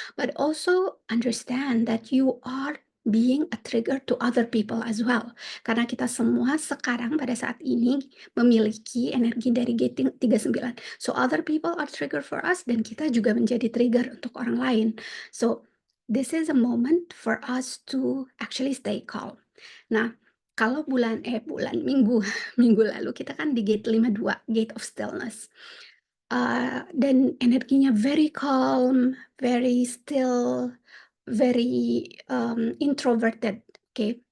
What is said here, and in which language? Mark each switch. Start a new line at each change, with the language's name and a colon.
English: But also understand that you are being a trigger to other people as well.
Indonesian: Karena kita semua sekarang pada saat ini memiliki energi dari G39.
English: So other people are trigger for us
Indonesian: dan kita juga menjadi trigger untuk orang lain.
English: So this is a moment for us to actually stay calm.
Indonesian: Nah, kalau minggu minggu lalu kita kan di gate 52, gate of stillness. Dan energinya
English: very calm, very still, very, introverted,
Indonesian: oke.